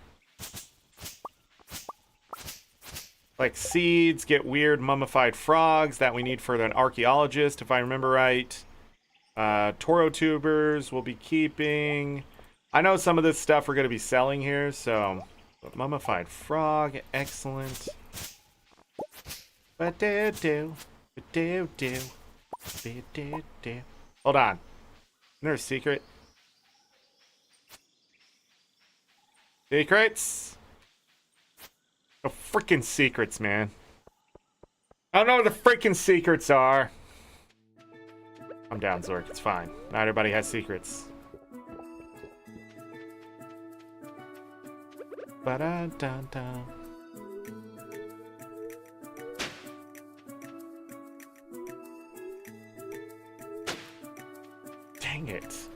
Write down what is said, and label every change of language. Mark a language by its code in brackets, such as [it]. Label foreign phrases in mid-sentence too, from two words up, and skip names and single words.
[en] Like seeds, get weird mummified frogs that we need for an archaeologist, if I remember right. Toro tubers we'll be keeping. I know some of this stuff we're going to be selling here, so... mummified frog, excellent. Ba-do-do, ba-do-do, ba-do-do. Hold on. Isn't there a secret? Secrets? No freaking secrets, man. I don't know what the freaking secrets are. I'm down, Zork. It's fine. Not everybody has secrets. Ba-da-da-da. Dang it.